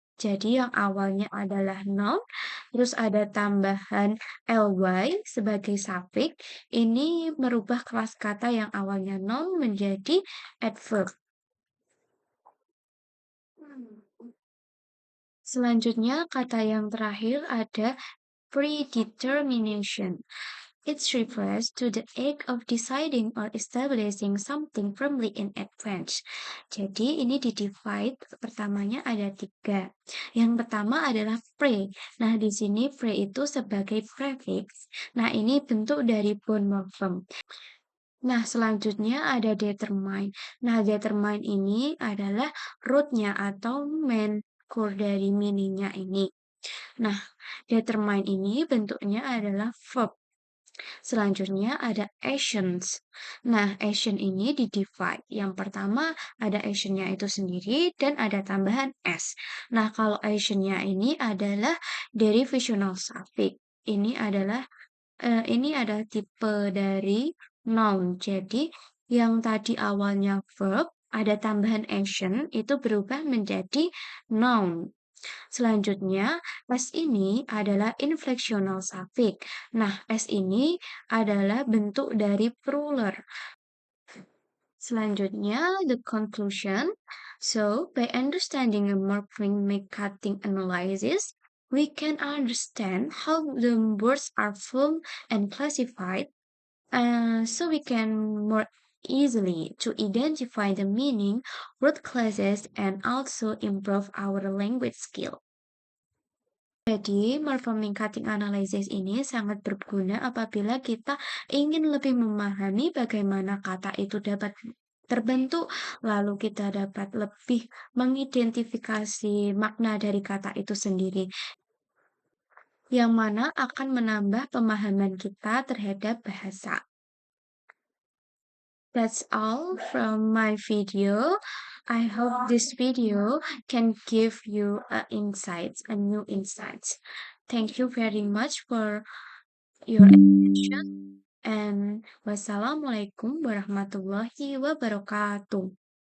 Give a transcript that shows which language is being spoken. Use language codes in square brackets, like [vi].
[id] Jadi yang awalnya adalah noun, terus ada tambahan ly sebagai suffix, ini merubah kelas kata yang awalnya noun menjadi adverb. Selanjutnya, kata yang terakhir ada predetermination. [en] It refers to the act of deciding or establishing something firmly in advance. [id] Jadi ini di-divide, pertamanya ada tiga. Yang pertama adalah pre. Nah, di sini pre itu sebagai prefix. Nah, ini bentuk dari bone morphem. Nah, selanjutnya ada determine. Nah, determine ini adalah root-nya atau main core dari meaning-nya ini. Nah, determine ini bentuknya adalah verb. Selanjutnya ada actions. Nah, action ini di-divide. Yang pertama ada actionnya itu sendiri dan ada tambahan s. Nah, kalau actionnya ini adalah derivational suffix. Ini adalah tipe dari noun. Jadi, yang tadi awalnya verb, ada tambahan action, itu berubah menjadi noun. Selanjutnya, S ini adalah inflectional suffix. Nah, S ini adalah bentuk dari plural. Selanjutnya, [en] the conclusion. So, by understanding a morpheme-cutting analysis, we can understand how the words are formed and classified, so we can more easily to identify the meaning, word classes, and also improve our language skill. [id] Jadi, morpheme cutting analysis ini sangat berguna apabila kita ingin lebih memahami bagaimana kata itu dapat terbentuk, lalu kita dapat lebih mengidentifikasi makna dari kata itu sendiri, yang mana akan menambah pemahaman kita terhadap bahasa. [en] That's all from my video. I hope this video can give you a new insights. Thank you very much for your attention, and [ar] wassalamualaikum warahmatullahi wabarakatuh.